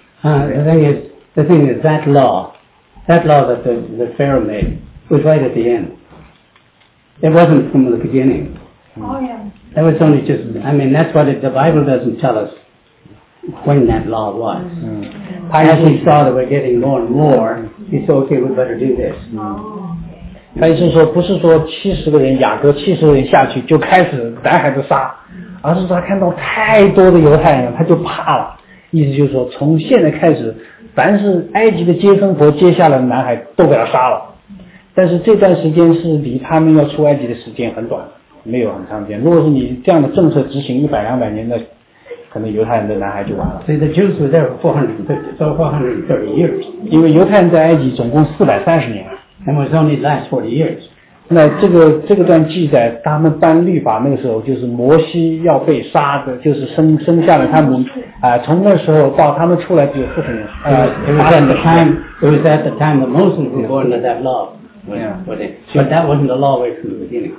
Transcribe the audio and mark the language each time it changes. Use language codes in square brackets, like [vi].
[en] The thing is, that law that the Pharaoh made was right at the end. It wasn't from the beginning. Oh, yeah. That was only just, I mean, that's what the Bible doesn't tell us when that law was. Mm. As he saw that we're getting more and more, he said, okay, we better do this. Oh. [zh] 他意思说不是说70个人雅各70个人下去就开始男孩子杀，而是说他看到太多的犹太人他就怕了，意思就是说从现在开始凡是埃及的接生婆接下来的男孩都给他杀了，但是这段时间是离他们要出埃及的时间很短，没有很常见。如果是你这样的政策执行一百两百年的，可能犹太人的男孩就完了。 [en] 所以 the Jews were there for 430 years. [zh] 因为犹太人在埃及总共430年。 [en] And was only last 40 years. [zh] 那这个段记载，他们颁律法那个时候，就是摩西要被杀的，就是生下了他们从那时候到他们出来只有40年。 [en] It was at the time that Moses was born that law. Yeah. But that wasn't the law way from the beginning.